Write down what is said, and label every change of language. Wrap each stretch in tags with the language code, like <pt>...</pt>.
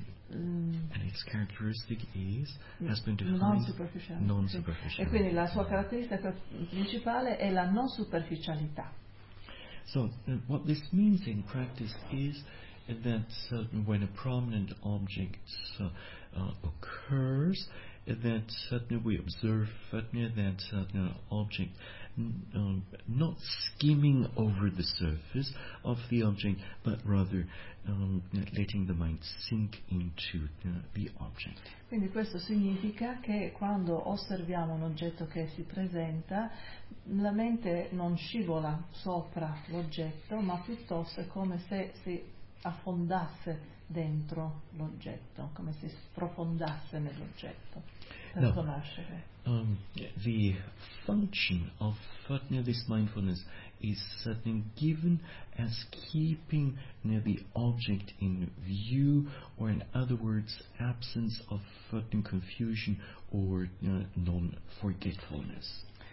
<en>and its characteristic is has been defined non-superficiality.</en> <it>E quindi la sua caratteristica principale è la non superficialità.</it> <en>So, what this means in practice is that when a prominent object occurs, that we observe that object not skimming over the surface of the object, but rather letting the mind sink into the object.</en> <it>Quindi questo significa che quando osserviamo un oggetto che si presenta, la mente non scivola sopra l'oggetto, ma piuttosto è come se si affondasse dentro l'oggetto, come si sprofondasse nell'oggetto per conoscere.</it> <en>The function of this mindfulness is certainly given as keeping the object in view, or in other words, absence of confusion or non-forgetfulness.</en>